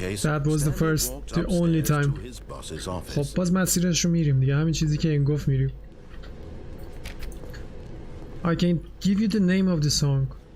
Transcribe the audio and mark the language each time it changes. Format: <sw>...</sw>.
<en>That was the first, the only time.</en> <fa>خب باز مسیرش رو میریم دیگه همین چیزی که این گفت میریم.</fa> <en>I can give you the name of the song.</en>